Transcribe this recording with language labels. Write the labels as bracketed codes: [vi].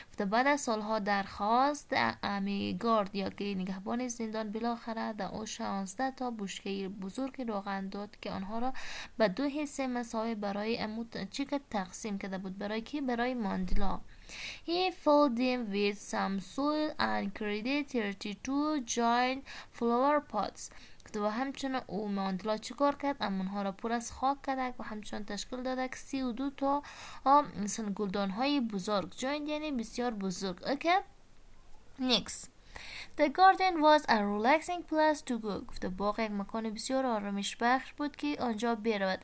[fa] بعد از سالها درخواست گارد یا که نگهبان زندان بالاخره در او 16 تا بشکه بزرگ روغن داد که آنها را به 2 حصه مساوی برای چیکه تقسیم کرده بود. برای کی؟ برای ماندلا. [en] He filled them with some soil and created 32 giant flower pots. [fa] و همچنان او ماندلا چیکار کرد؟ امونها را پر از خاک کرد و همچنان تشکیل داد 32 تا مثلا گلدان های بزرگ. giant یعنی بسیار بزرگ. [en] Okay? Next. The garden was a relaxing place to go. [fa] گفته باغ یک مکان بسیار آرامش بخش بود که آنجا برود.